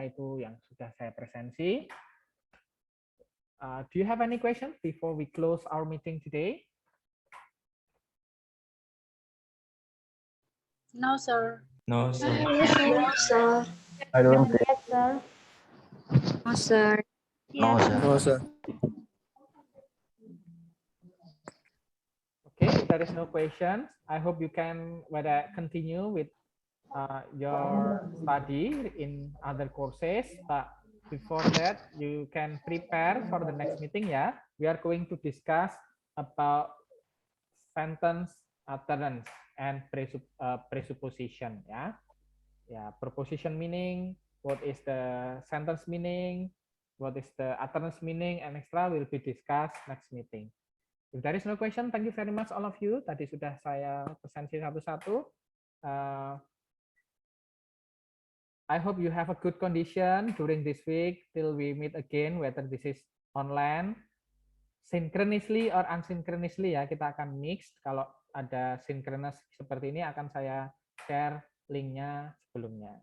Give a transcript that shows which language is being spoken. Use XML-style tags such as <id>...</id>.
<id>Ya, itu yang sudah saya presensi.</id> <en>Do you have any questions before we close our meeting today? No, sir. No, sir. No, sir. I don't think. Yes, sir. No, sir. No, sir. No, sir. Okay, if there is no questions, I hope you can continue with your study in other courses. But before that, you can prepare for the next meeting. Yeah, we are going to discuss about sentence utterance and presupposition. Yeah, preposition meaning, what is the sentence meaning, what is the utterance meaning, and extra will be discussed next meeting. If there is no question, thank you very much all of you.</en> <id>Tadi sudah saya presensi satu-satu.</id> <en>I hope you have a good condition during this week till we meet again, whether this is online, synchronously or asynchronously ya,</en> <id>kita akan mix. Kalau ada synchronous seperti ini akan saya share linknya sebelumnya.</id>